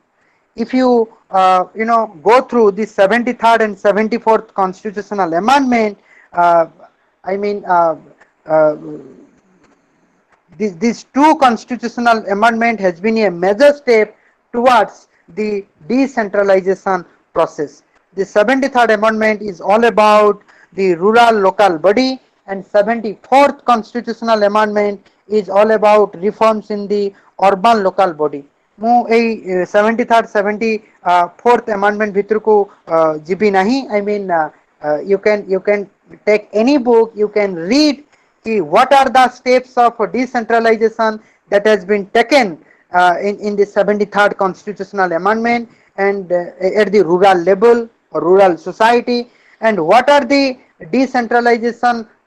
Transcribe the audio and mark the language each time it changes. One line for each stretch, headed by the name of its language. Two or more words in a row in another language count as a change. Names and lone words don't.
English: If you go through the 73rd and 74th constitutional amendment, I mean this two constitutional amendment has been a major step towards the decentralization process. The 73rd amendment is all about the rural local body, and 74th constitutional amendment is all about reforms in the urban local body.
Odia: ମୁଁ ଏଇ 73rd 74th amendment ଭିତରକୁ ଯିବି ନାହିଁ.
English: I mean you can take any book, you can read what are the steps of decentralization that has been taken in the 73rd constitutional amendment and at the rural level or rural society, and what are the decentralization